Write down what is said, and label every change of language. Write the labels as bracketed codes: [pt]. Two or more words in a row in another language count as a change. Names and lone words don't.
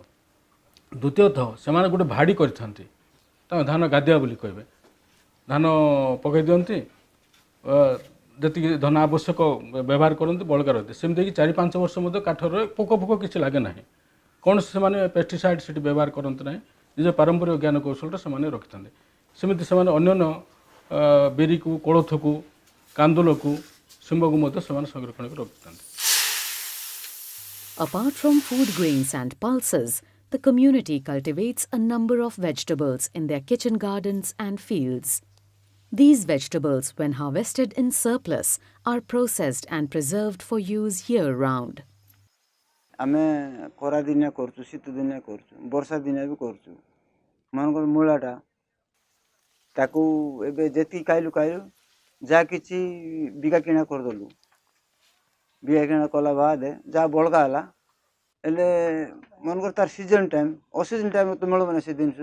[or] ଦ୍ୱିତୀୟତଃ ସେମାନେ ଗୋଟେ ଭାଡ଼ି କରିଥାନ୍ତି ତାଙ୍କ ଧାନ ଗାଦିଆ ବୋଲି କହିବେ ଧାନ ପକାଇ ଦିଅନ୍ତି ଯେତିକି ଧାନ ଆବଶ୍ୟକ ବ୍ୟବହାର କରନ୍ତି ବଳକା ରହିଥାଏ ସେମିତିକି 4-5 ବର୍ଷ ମଧ୍ୟ କାଠରେ ପୋକ କିଛି ଲାଗେ ନାହିଁ କୌଣସି ସେମାନେ ପେଷ୍ଟିସାଇଡ୍ ସେଠି ବ୍ୟବହାର କରନ୍ତି ନାହିଁ ନିଜ ପାରମ୍ପରିକ ଜ୍ଞାନ କୌଶଳଟା ସେମାନେ ରଖିଥାନ୍ତି ସେମିତି ସେମାନେ ଅନ୍ୟାନ୍ୟ ବିରିକୁ କୋଳଥକୁ କାନ୍ଦୁଲକୁ ଶିମ୍ବକୁ ମଧ୍ୟ ସେମାନେ ସଂରକ୍ଷଣ କରି ରଖିଥାନ୍ତି [en] Apart from food grains and pulses, the community cultivates a number of vegetables in their kitchen gardens and fields. These vegetables, when harvested in surplus, are processed and preserved for use year-round. [or] ଆମେ ଖରା ଦିନିଆ କରୁଛୁ, ଶୀତ ଦିନିଆ କରୁଛୁ, ବର୍ଷା ଦିନିଆ ବି କରୁଛୁ। ମନେକର ମୂଳାଟା ତାକୁ ଏବେ ଯେତିକି ଖାଇଲୁ ଯାହା କିଛି ବିକା କିଣା କରିଦେଲୁ। ବିକା କିଣା କଲା ବାଦେ ଯାହା ବଳକା ହେଲା ହେଲେ ମନେକର ତାର [en] season time, off-season time [or] ତ ମିଳିବନି ସେ ଜିନିଷ।